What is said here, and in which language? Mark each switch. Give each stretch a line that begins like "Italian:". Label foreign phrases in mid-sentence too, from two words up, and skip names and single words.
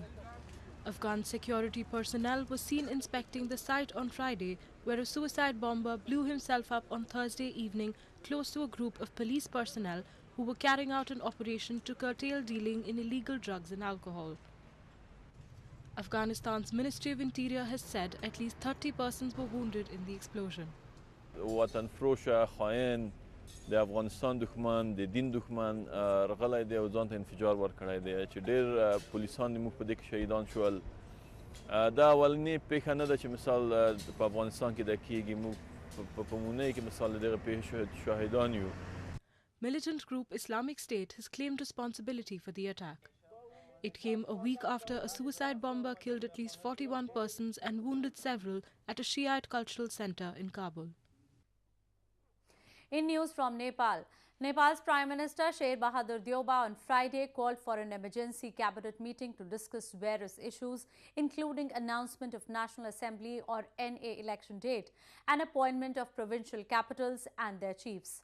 English: Afghan security personnel were seen inspecting the site on Friday, where a suicide bomber blew himself up on Thursday evening close to a group of police personnel who were carrying out an operation to curtail dealing in illegal drugs and alcohol. Afghanistan's Ministry of Interior has said at least 30 persons were wounded in the explosion.
Pashto: وطن فروش خائن د افغانستان دښمن د دین دښمن رغلی دی او ځان ته انفجار ورکړی دی چې ډېر پولیسان زموږ په دې کې شهیدان شول. دا اولنۍ پیښه نه ده چې مثال په افغانستان کې دا کیږي. موږ په مونۍ کې مثال د دغه پیښې شاهدان یو.
English: Militant group Islamic State has claimed responsibility for the attack. It came a week after a suicide bomber killed at least 41 persons and wounded several at a Shiite cultural center in Kabul. In news from Nepal, Nepal's Prime Minister Sher Bahadur Deuba on Friday called for an emergency cabinet meeting to discuss various issues, including announcement of National Assembly or NA election date and appointment of provincial capitals and their chiefs.